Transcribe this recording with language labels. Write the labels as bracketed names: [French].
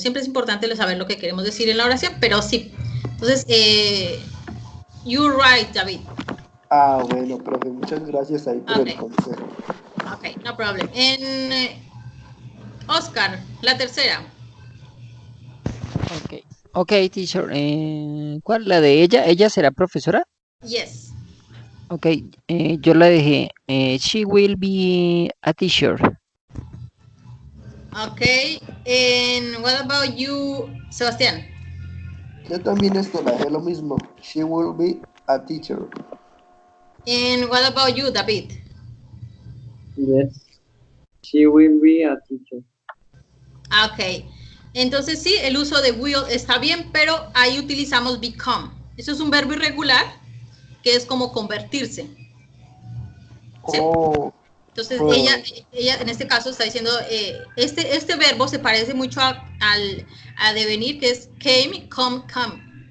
[Spanish] Siempre es importante saber lo que queremos decir en la oración, pero sí. [English] Entonces, you're right, David. [Spanish] Bueno, profe, muchas gracias ahí por el [English] Okay. [Spanish] consejo. [English] Ok, no problem. En Oscar, [Spanish] la tercera. [English] Ok, ok, teacher. [Spanish] ¿Cuál? ¿La de ella? ¿Ella será profesora? [English] Yes. Ok, [Spanish] yo la dejé. [English] She will be a teacher. Ok. And what about you, Sebastián? [Spanish] Yo también esto la dejé lo mismo. [English] She will be a teacher. And what about you, David? Yes, she will be a teacher. Ok. [Spanish] Entonces sí, el uso de will está bien, pero ahí utilizamos become. Eso es un verbo irregular que es como convertirse. ¿Sí? Oh, Entonces, oh, ella en este caso está diciendo, este verbo se parece mucho a devenir, que es came, come.